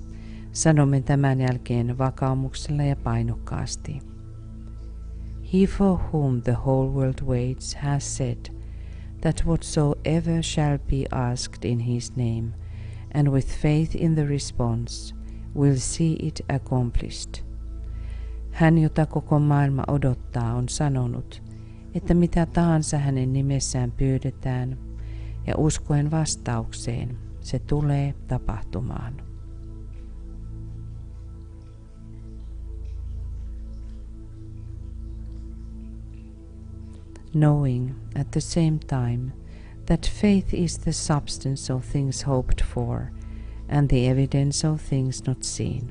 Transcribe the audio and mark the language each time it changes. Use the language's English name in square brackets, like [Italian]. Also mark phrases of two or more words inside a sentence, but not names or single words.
[Finnish] Sanomme tämän jälkeen vakaumuksella ja painokkaasti. [English] He for whom the whole world waits has said that whatsoever shall be asked in his name, and with faith in the response, will see it accomplished. [Finnish] Hän, jota koko maailma odottaa, on sanonut, että mitä tahansa hänen nimessään pyydetään, ja uskoen vastaukseen se tulee tapahtumaan. [English] Knowing at the same time that faith is the substance of things hoped for and the evidence of things not seen.